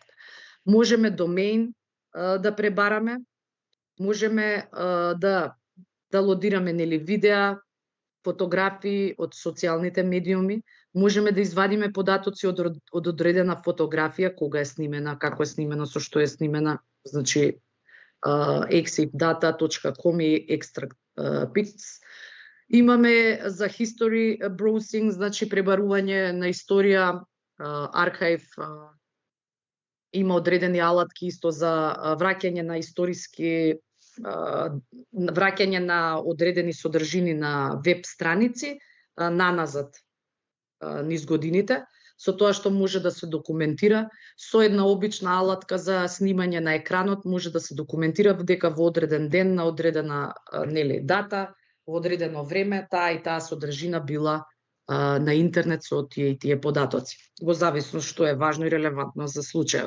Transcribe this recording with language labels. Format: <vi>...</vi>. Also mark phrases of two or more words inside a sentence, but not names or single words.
<mk>Можеме домеин да пребараме, можеме да лодираме видеа, фотографии од социјалните медиуми, можеме да извадиме податоци од одредена фотографија, кога е снимена, како е снимена, со што е снимена, значи exifdata.com и extract pics. Имаме за</mk> <en>history browsing,</en> <mk>значи пребарување на историја, архив, има одредени алатки исто за враќање на историски, враќање на одредени содржини на веб страници наназад низ годините, со тоа што може да се документира со една обична алатка за снимање на екранот, може да се документира дека во одреден ден на одредена дата, во одредено време, таа и таа содржина била на интернет со тие и тие податоци, во зависност што е важно и релевантно за случајот.</mk>